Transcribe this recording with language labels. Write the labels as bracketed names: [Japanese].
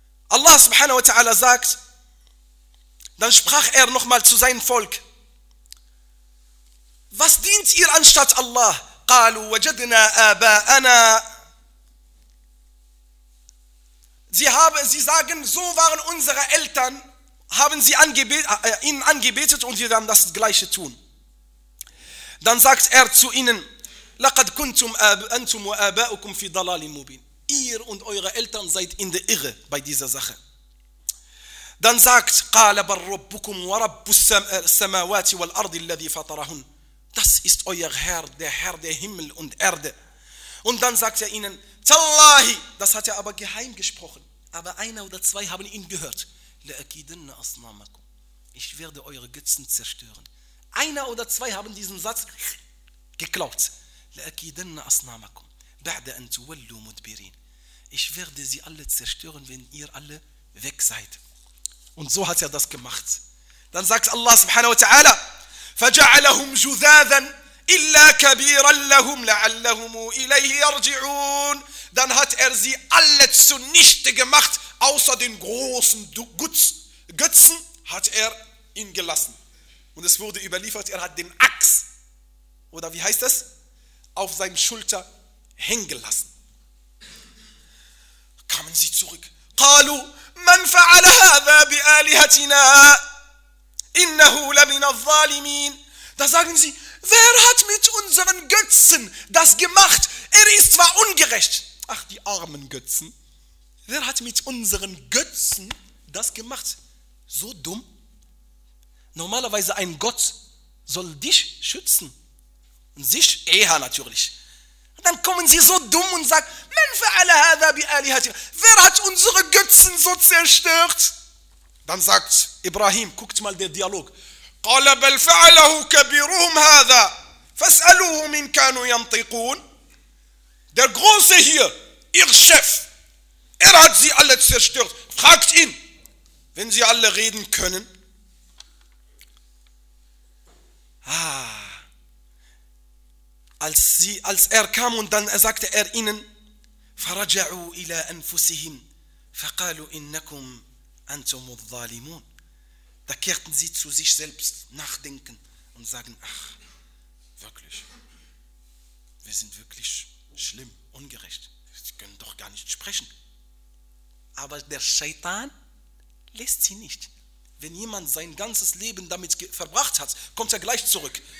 [German] Allah subhanahu wa ta'ala sagt, dann sprach nochmal zu seinem Volk, was dient ihr anstatt Allah? [Arabic] قالوا وجدنا آباءنا. [German] Sie sagen, so waren unsere Eltern, haben sie ihnen angebetet und sie werden das Gleiche tun. Dann sagt zu ihnen, [Arabic] لقد كنتم أنتم وآباؤكم في ضلال مبين. [German] Ihr und eure Eltern seid in der Irre bei dieser Sache. Dann sagt, [Arabic] قال بل ربكم ورب السماوات والأرض الذي فطرهن. [German] Das ist euer Herr, der Herr der Himmel und Erde. Und dann sagt ihnen, Tallahi, das hat aber geheim gesprochen. Aber einer oder zwei haben ihn gehört. [Arabic] La'akidanna asnamakum. [German] Ich werde eure Götzen zerstören. Einer oder zwei haben diesen Satz geklaut. [Arabic] La'akidanna asnamakum. Ba'da an tuwallu mudbirin. [German] Ich werde sie alle zerstören, wenn ihr alle weg seid. Und so hat das gemacht. Dann sagt Allah subhanahu wa ta'ala, [Arabic] فجعلهم جذاذا إلا كبيرا لهم لعلهم إليه يرجعون. [German] Dann hat sie alle zunichte gemacht, außer den großen Götzen hat ihn gelassen. Und es wurde überliefert, hat den Axt, oder wie heißt das, auf seinem Schulter hängen gelassen. Kamen sie zurück. [Arabic] قالوا من فعل هذا بآلهتنا إنه لمن الظالمين. [German] Da sagen sie, wer hat mit unseren Götzen das gemacht? Ist zwar ungerecht. Ach, die armen Götzen. Wer hat mit unseren Götzen das gemacht? So dumm. Normalerweise ein Gott soll dich schützen. Und sich? Eher natürlich. Und dann kommen sie so dumm und sagen, [Arabic] man fa'ala hadha bi'alihatina. [German] Wer hat unsere Götzen so zerstört? Dann sagt Ibrahim, guckt mal den Dialog. [Arabic] قال بل فعله كبيرهم هذا فاسألوهم إن كانوا ينطقون. [German] Der große hier, ihr Chef, hat sie alle zerstört. Fragt ihn, wenn sie alle reden können. Als kam und dann sagte ihnen, [Arabic] فرجعوا إلى أنفسهم فقالوا إنكم أنتم الظالمون. [German] Da kehrten sie zu sich selbst nachdenken und sagen, ach, wirklich, wir sind wirklich schlimm, ungerecht. Sie können doch gar nicht sprechen. Aber der Scheitan lässt sie nicht. Wenn jemand sein ganzes Leben damit verbracht hat, kommt er gleich zurück.